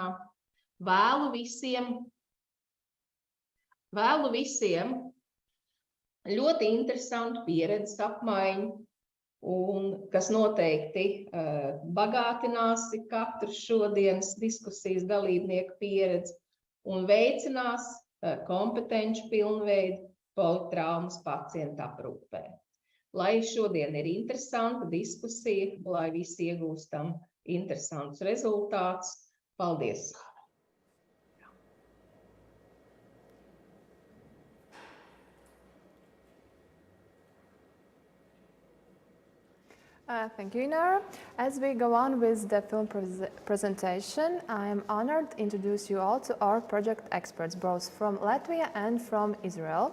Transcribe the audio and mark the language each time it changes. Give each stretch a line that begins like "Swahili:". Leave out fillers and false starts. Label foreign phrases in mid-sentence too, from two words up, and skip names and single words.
Latvian: Vēlu visiem ļoti interesantu pieredzes apmaiņu, un kas noteikti bagātinās katru šodienas diskusijas dalībnieku pieredzi un veicinās kompetenci pilnveidu politraumas pacientu aprūpē. Lai šodien ir interesanta diskusija, lai visi iegūstam interesantus rezultātus. Paldies!
English: Thank you, Inara. As we go on with the film presentation, I am honored to introduce you all to our project experts, both from Latvia and from Israel.